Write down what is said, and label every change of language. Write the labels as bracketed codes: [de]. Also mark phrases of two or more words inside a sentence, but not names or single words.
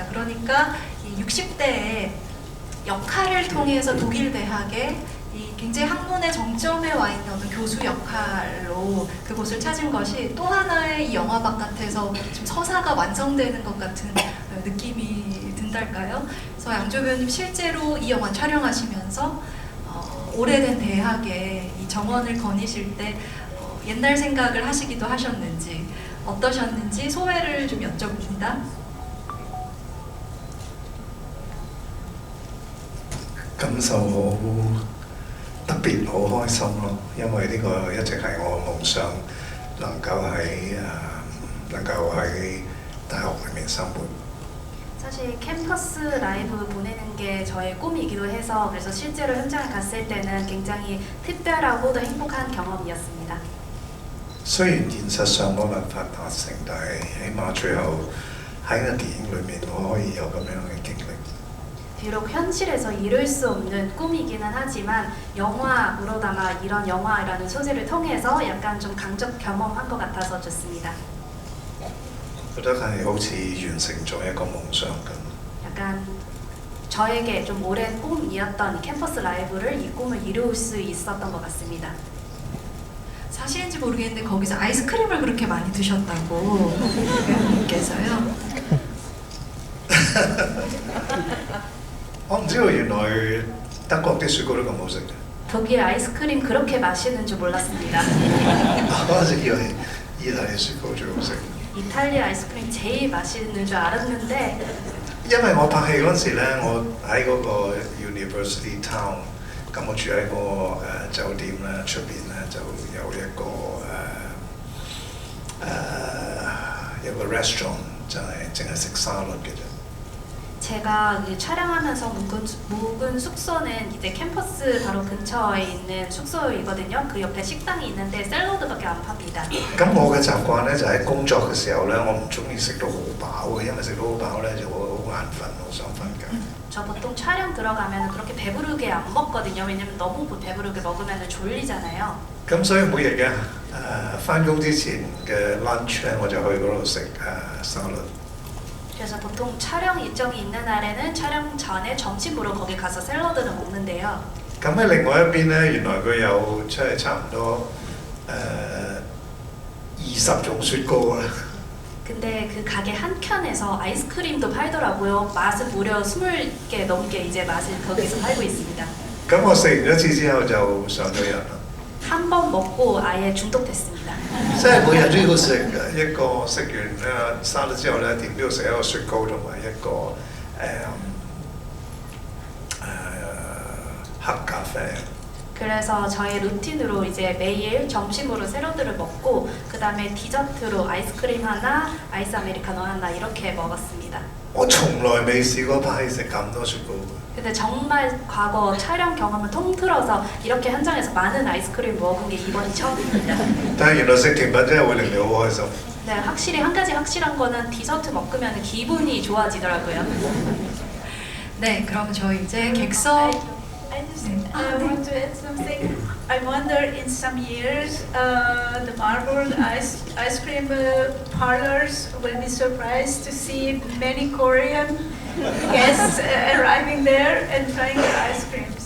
[ko] 그러니까 이 60대에 역할을 통해서 독일 대학에 굉장히 학문의 정점에 와 있는 어떤 교수 역할로 그곳을 찾은 것이 또 하나의 이 영화 바깥에서 지금 서사가 완성되는 것 같은 느낌이 든달까요? 그래서 양조 배우님 실제로 이 영화 촬영하시면서 오래된 대학에 이 정원을 거니실 때 옛날 생각을 하시기도 하셨는지 어떠셨는지 소회를 좀 여쭤봅니다. [yue] 感受好特別，好開心咯！因為呢個一直係我嘅夢想，能夠喺大學裏面生活。 [ko] 사실 캠퍼스 라이브 보내는 게 저의 꿈이기도 해서 그래서 실제로 현장에 갔을 때는 굉장히 특별하고 또 행복한 경험이었습니다. [yue] 雖然現實上冇辦法達成，但係起碼最後喺個電影裏面，我可以有咁樣嘅經歷。 [ko] 비록 현실에서 이룰 수 없는 꿈이기는 하지만 영화로다가 이런 영화라는 소재를 통해서 약간 좀 강적 경험한 것 같아서 좋습니다. [yue] 覺得係好似完成咗一個夢想咁。 [ko] 약간 저에게 좀 오랜 꿈이었던 캠퍼스 라이브를 이 꿈을 이룰 수 있었던 것 같습니다. 사실인지 모르겠는데 거기서 아이스크림을 그렇게 많이 드셨다고 배우님께서요. [yue] 我唔知道原來德國啲雪糕都咁好食嘅， [ko] 독일 아이스크림 그렇게 맛있는 줄 몰랐습니다. [yue] 我一直以為意大利雪糕最好食。 [ko] 이탈리아 아이스크림 제일 맛있는 줄 알았는데 [yue] 因為我拍戲嗰陣時咧，我喺嗰個 [en] University Town， [yue] 咁我住喺個酒店咧，出邊咧就有一個 restaurant， 就係淨係食沙律嘅啫。 [ko] 제가 촬영하면서 묵은 숙소는 이제 캠퍼스 바로 근처에 있는 숙소이거든요. 그 옆에 식당이 있는데 샐러드밖에 안 팝니다. [yue] 咁我嘅習慣咧就喺工作嘅時候咧，我唔中意食到好飽嘅，因為食到好飽咧就會好眼瞓，好想瞓覺。 [ko] 저 보통 촬영 들어가면 그렇게 배부르게 안 먹거든요. 왜냐면 너무 배부르게 먹으면 졸리잖아요. [yue] 咁所以每日嘅翻工之前嘅 lunch 咧，我就去嗰度食沙律。 [ko] 그래서 보통 촬영 일정이 있는 날에는 촬영 전에 점심으로 거기 가서 샐러드를 먹는데요. [yue] 咁喺另外一邊咧，原來佢有即係差唔多20種雪糕啦。 [ko] 근데 그 가게 한 켠에서 아이스크림도 팔더라고요. 맛은 무려 20개 넘게 이제 맛을 거기서 팔고 있습니다. [yue] 咁我食完一次之後就上咗癮啦。 [ko] 한 번 먹고 아예 중독됐습니다. [yue] 即係每日都要食一個，食完沙律之後咧，點都要食一個雪糕同埋一個黑咖啡。 [ko] 그래서 저의 루틴으로 이제 매일 점심으로 샐러드를 먹고 그 다음에 디저트로 아이스크림 하나, 아이스 아메리카노 하나 이렇게 먹었습니다. [yue] 我從來未試過拍戲食咁多雪糕。 [ko] 근데 정말 과거 촬영 경험을 통틀어서 이렇게 현장에서 많은 아이스크림 먹은 게 이번이 처음입니다. [yue] 但係原來食甜品真係會令你好開心。 [ko] 네, 확실히 한 가지 확실한 거는 디저트 먹으면 기분이 좋아지더라고요. 네, 그럼 저희 이제 객석 [en] I want to add something. I wonder in some years the marble ice cream parlors will be surprised to see many Korean guests arriving there and trying their ice creams.